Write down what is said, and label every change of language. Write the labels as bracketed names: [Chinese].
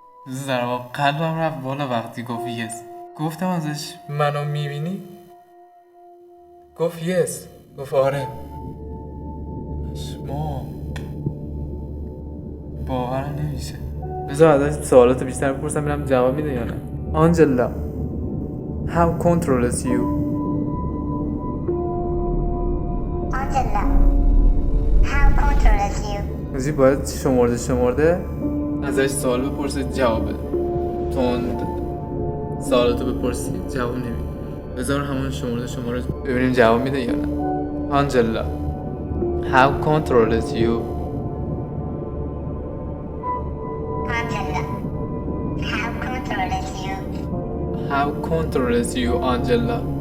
[Persian] ضربان قلبم رفت بالا وقتی گفت yes. گفتم ازش منو میبینی؟ گفت yes. گفت آره. شما باورم نمیشه. بذار ازش سوالات بیشتر بپرسم ببینم جواب میده یا نه. [English] Angela, how controls you? Angela, how controls you? [Persian] حاجی باید شمرده ازش سوال بپرسه جواب بده. تند سوالاتو بپرسی جواب نمیده. بذار همون شماره ببینیم جواب میده یا نه. [English] Angela, how controls you? Angela, how controls you? How controls you, Angela?